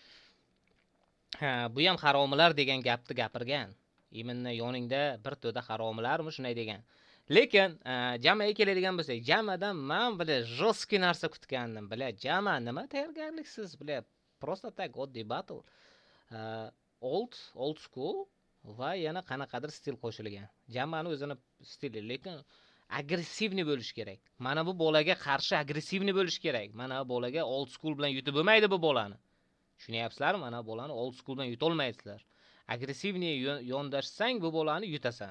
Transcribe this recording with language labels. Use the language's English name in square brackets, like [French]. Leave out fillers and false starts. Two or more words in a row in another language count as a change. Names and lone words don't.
[Uzbek] Bu ham haromilar degan gapni gapirgan. Iminni yoningda bir to'da haromilarmi shunday degan. Lekin jamaga keladigan bo'lsak, jamadan men [Russian] было жёсткий [Uzbek] narsa kutgandim. Bile jama nima tayyorgarliksiz, [Russian] было просто так [Uzbek] oddiy battle. [English] Old school [Uzbek] va yana qanaqadir stil qo'shilgan. Jamani o'zini stili, lekin agressivni bo'lish kerak. Mana bu bolaga qarshi agressivni bo'lish kerak. Mana bu bolaga [English] old school [Uzbek] bilan yutib bo'lmaydi bu bolani. Tushunyapsizlarmi? Mana bu bolani [English] old school [Uzbek] bilan yuta olmaysizlar. Agressivni yondashsang bu bolani yutasan.